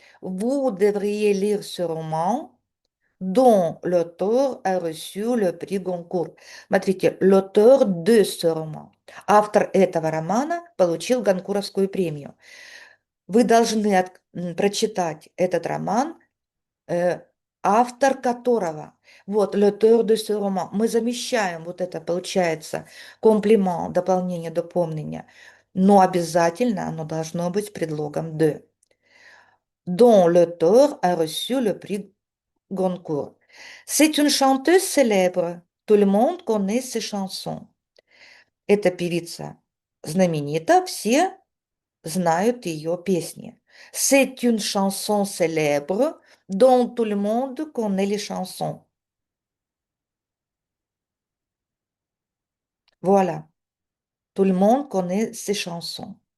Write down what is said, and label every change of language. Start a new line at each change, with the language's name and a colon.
French: Vous devriez lire ce roman dont l'auteur a reçu le prix Goncourt.
Russian: Смотрите,
French: l'auteur de ce roman.
Russian: Автор этого романа получил Гонкуровскую премию. Вы должны прочитать этот роман, автор которого, вот,
French: l'auteur de ce roman,
Russian: мы замещаем, вот это получается, комплимент, дополнение, дополнение, но обязательно оно должно быть предлогом de.
French: dont l'auteur a reçu le prix Goncourt. C'est une chanteuse célèbre. Tout le monde connaît ses chansons.
Russian: Эта певица знаменита, все знают ее песни.
French: C'est une chanson célèbre dont tout le monde connaît les chansons. Voilà, tout le monde connaît ces chansons.